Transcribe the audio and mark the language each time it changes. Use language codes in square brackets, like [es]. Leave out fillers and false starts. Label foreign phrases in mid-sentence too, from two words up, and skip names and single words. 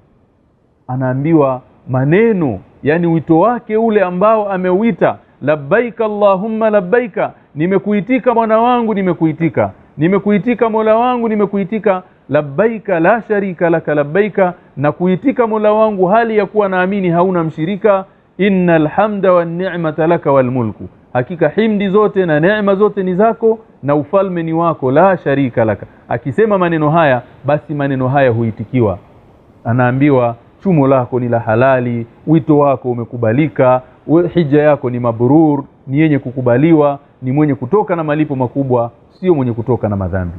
[sw] Anaambiwa maneno, yani wito wake ule ambao ameuita, [ar] لبيك اللهم لبيك, [sw] nimekuitika Bwana wangu, nimekuitika, nimekuitika Mola wangu, nimekuitika, [ar] لبيك لا شريك لك لبيك, [sw] na kuitika Mola wangu hali ya kuwa naamini hauna mshirika, [ar] إن الحمد والنعمة لك والملك, [sw] hakika himdi zote na neema zote ni zako na ufalme ni wako, [ar] لا شريك لك. [sw] Akisema maneno haya, basi maneno haya huitikiwa. Anaambiwa chumo lako ni la halali, wito wako umekubalika, hija yako ni mabrur, ni yenye kukubaliwa, ni mwenye kutoka na malipo makubwa, sio mwenye kutoka na madhambi.